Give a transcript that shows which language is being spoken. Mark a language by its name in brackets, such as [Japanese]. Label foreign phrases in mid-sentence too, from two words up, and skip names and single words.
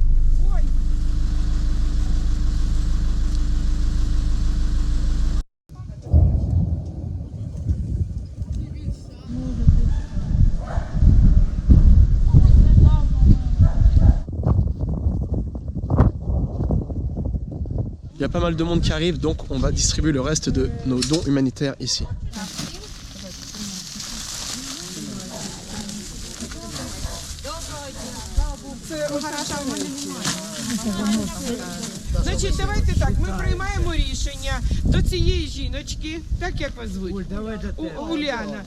[French] Il y a pas mal de monde qui arrive, donc on va distribuer le reste de nos dons humanitaires ici. [Ukrainian] Значить, давайте так, ми приймаємо рішення до цієї жіночки, так як вас звуть? Уляна.